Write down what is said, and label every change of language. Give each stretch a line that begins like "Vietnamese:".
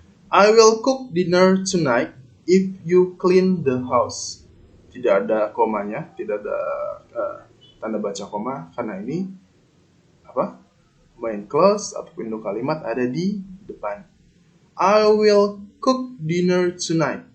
English: I will cook dinner tonight if you clean the house.
Indonesian: Tidak ada komanya, tidak ada tanda baca koma, karena ini main clause atau induk kalimat ada di depan.
English: I will cook dinner tonight.